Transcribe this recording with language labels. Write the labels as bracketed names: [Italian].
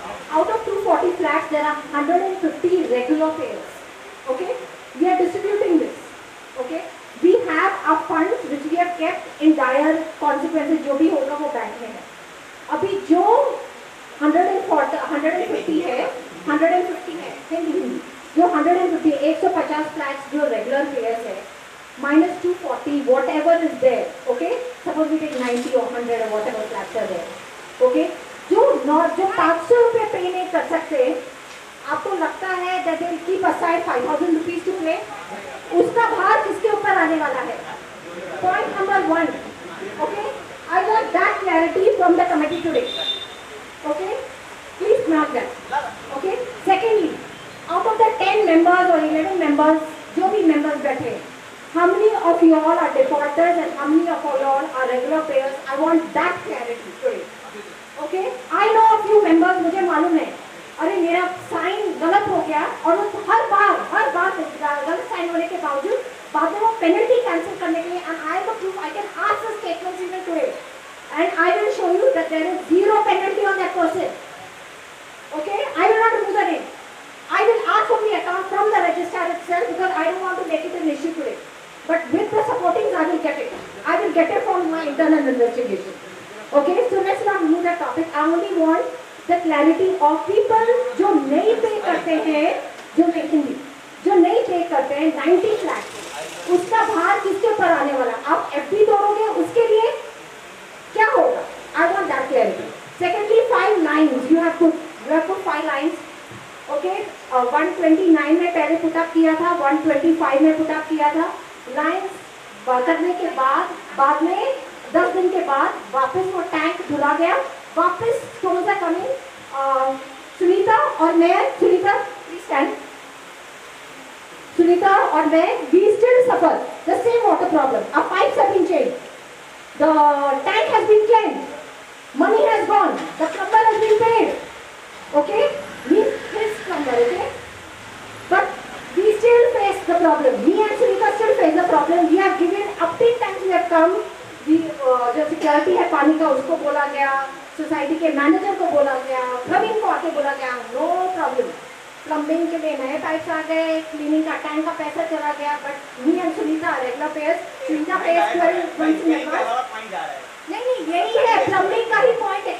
[English] Out of 240 flats, there are 150 regular players. Okay? We are distributing this. Okay? We have our funds which we have kept in dire consequences. [Hindi] जो भी होगा वो bank में है. अभी जो 150 है, 150 है, जो 150, 150 फ्लैट्स जो रेगुलर प्लेयर्स है, [English] minus 240, whatever is there, okay? Suppose we take 90 or 100 or whatever flats are there, okay? [Hindi] जो 500 रुपये पे नहीं कर सकते, आपको लगता है [English] that they will keep aside 5,000 rupees to play? [Hindi] उसका भार किसके ऊपर आने वाला है? [English] Point number 1, okay? I want that clarity from the committee today. Okay, please mark that. Okay. Secondly, out of the 10 members or 11 members, [Hindi] जो भी members बैठे, [English] how many of you all are defaulters and how many of you all are regular players? I want that clarity today. Okay. I know a few members, [Hindi] मुझे मालूम है, अरे मेरा sign गलत हो गया और वो हर बार गलत साइन होने के बावजूद बाद में वो पेनल्टी कैंसिल करने के लिए, [English] and I have a proof, I can ask the statements even today. And I will show you that there is zero penalty on that person. Okay? I will not remove the name. I will ask from the account, from the registrar itself, because I don't want to make it an issue today. But with the supportings, I will get it. I will get it from my internal investigation. Okay? So let's not remove that topic. I only want the clarity of people [Hindi] जो नहीं पे करते हैं, जो नहीं पे करते हैं 90 lakhs, उसका भार किसके ऊपर आने वाला? आप FD तोड़ोगे उसके लिए क्या होगा? [English] I want that clarity. Secondly, 5 lines. You have put 5 lines. Okay? [Hindi] 129 में पहले put up किया था, 125 में put up किया था. Lines करने के बाद में 10 दिन के बाद वापस वो टैंक धुला गया. वापस कौन सा कमी? सुनीता और मैं, सुनीता [English] please stand. [Hindi] सुनीता और मैं, [English] we still suffer the same water problem. Our pipes have been changed. The tank has been cleansed. Money has gone. The plumber has been paid. Okay? His plumber, okay? But we still face the problem. Me and Sunita still face the problem. We have given up till times we have come. [Hindi] जो security है पानी का उसको बोला गया, society के manager को बोला गया, प्रवीण को आके बोला गया, नो प्रॉब्लम. प्लम्बिंग के लिए नए पाइप्स आ गए, क्लीनिंग का टैंक का पैसा चला गया, [English] But me and Sunita regular payers. [Hindi] Sunita pairs 12 months नहीं, यही है प्लम्बिंग का ही पॉइंट है.